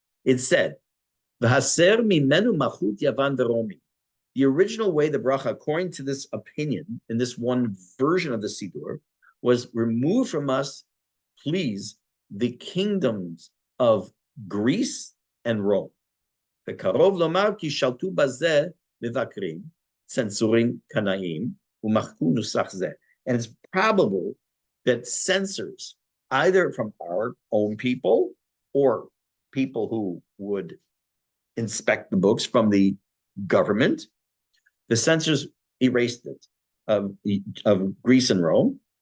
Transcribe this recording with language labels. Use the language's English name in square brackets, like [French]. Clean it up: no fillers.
[Hebrew] It said, "V'haser mimenu machut yavan v'romi." [English] The original way the bracha, according to this opinion, in this one version of the sidur, was remove from us, please, the kingdoms of Greece and Rome. [Hebrew] וקרוב לומר כי שלטו בזה מבקרים, צנזורים קנאים, ומחקו נוסח זה. [English] And it's probable that censors, either from our own people or people who would inspect the books from the government, the censors erased it of Greece and Rome.